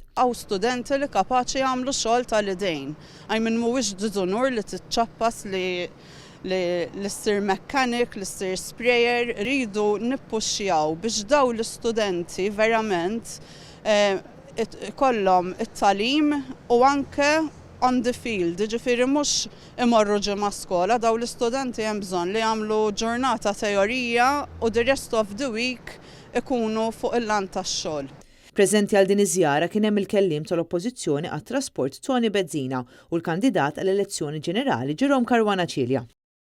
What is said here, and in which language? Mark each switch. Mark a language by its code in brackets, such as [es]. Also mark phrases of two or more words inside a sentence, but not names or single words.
[mt] Għaw studenti li kapaċi jagħmlu xogħol tal-idejn. Għajmin mhuwiex diżonur li titċappas li ssir mechanic, li ssir sprayer, rridu nippuxxjaw biex daw l-istudenti verament kollhom it-talim u anke [en] on the field, [mt] ġifieri mhux imorru ġimgħa skola, daw l-istudenti hemm bżonn li jagħmlu ġurnata teorija u [en] the rest of the week [mt] ikunu fuq il-lan tax-xogħol. Preżenti għal din iż-żjara kien hemm il-kelliem tal-Oppożizzjoni għat-Trasport Tony Bezzina u l-kandidat għall-elezzjoni ġenerali Jerome Caruana Cilja.